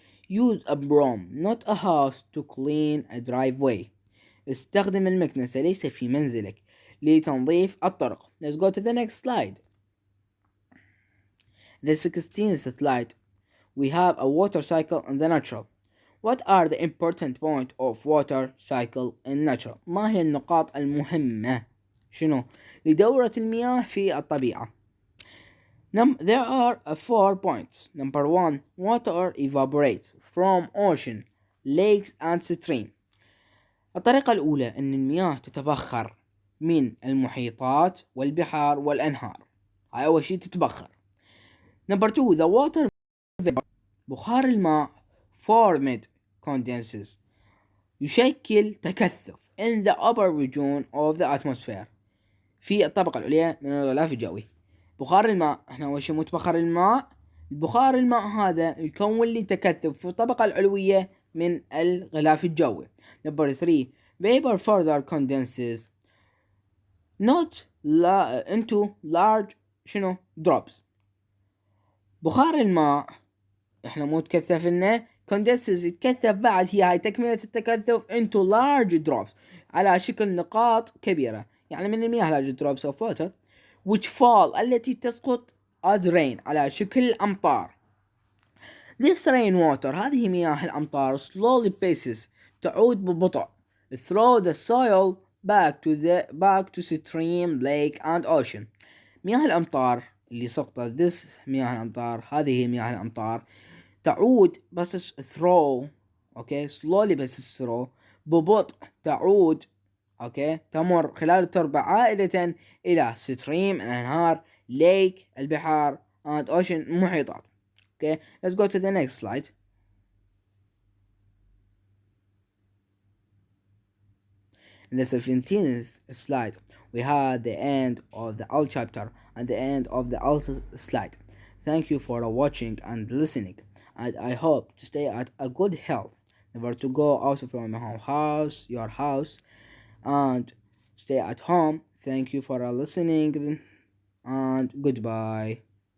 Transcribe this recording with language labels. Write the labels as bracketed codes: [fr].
[en] Use a broom not a house to clean a driveway. [ar] استخدم المكنسة ليس في منزلك لتنظيف الطرق. [en] Let's go to the next slide. The 16th slide. We have a water cycle in the natural. What are the important points of water cycle in natural? [ar] ما هي النقاط المهمة لدورة المياه في الطبيعة؟ [en] There are 4 points. Number 1. Water evaporates from ocean, lakes and stream. [ar] الطريقة الأولى أن المياه تتبخر من المحيطات والبحار والأنهار. هاي أول شيء تتبخر. [en] Number 2. The water vapor. [ar] بخار الماء [en] formed condenses. [ar] يشكل تكثف [en] in the upper region of the atmosphere. [ar] في الطبقة العليا من الغلاف الجوي. بخار الماء احنا أول شيء متبخر الماء. بخار الماء هذا يكون لي تكثف في الطبقة العلوية من الغلاف الجوي. [en] Number 3. Vapor further condenses not into large drops. [ar] بخار الماء احنا مو تكثف لنا [en] condenses [ar] يتكثف بعد هي هاي تكملة التكثف [en] into large drops [ar] على شكل نقاط كبيرة يعني من المياه [en] large drops of water which fall [ar] التي تسقط [en] as rain [ar] على شكل أمطار. [en] This rain water [ar] هذه مياه الأمطار [en] slowly passes [ar] تعود ببطء [en] through the soil back to stream, lake and ocean. [ar] مياه الأمطار اللي سقطت مياه الأمطار هذه هي مياه الأمطار تعود بس [en] through slowly [ar] بس [en] through [ar] ببطء تعود تمر خلال التربة عائدة إلى [en] stream [ar] الأنهار [en] lake [ar] البحار [en] and ocean [ar] محيطات. [en] Let's go to the next slide. In the 17th slide, we have the end of the all chapter and the end of the all slide. Thank you for watching and listening, and I hope to stay at a good health, never to go out from your house, and stay at home. Thank you for listening, and goodbye.